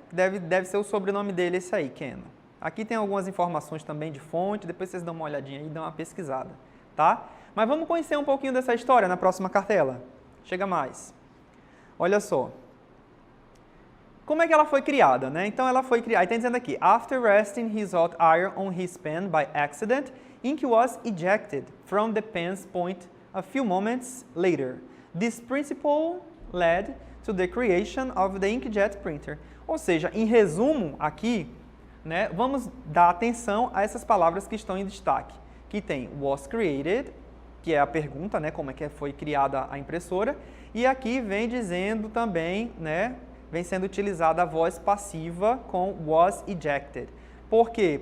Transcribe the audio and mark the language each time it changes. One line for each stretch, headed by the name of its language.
Portuguese: Deve ser o sobrenome dele esse aí, Canon. Aqui tem algumas informações também de fonte, depois vocês dão uma olhadinha aí e dão uma pesquisada, tá? Mas vamos conhecer um pouquinho dessa história na próxima cartela. Chega mais. Olha só. Como é que ela foi criada, né? Então ela foi criada, está dizendo aqui,
English: after resting his hot iron on his pen by accident, ink was ejected from the pen's point a few moments later. This principle led to the creation of the inkjet printer.
Portuguese: Ou seja, em resumo aqui, né, vamos dar atenção a essas palavras que estão em destaque, que tem
English: was created,
Portuguese: que é a pergunta, né, como é que foi criada a impressora, e aqui vem dizendo também, né, vem sendo utilizada a voz passiva com
English: was ejected.
Portuguese: Por quê?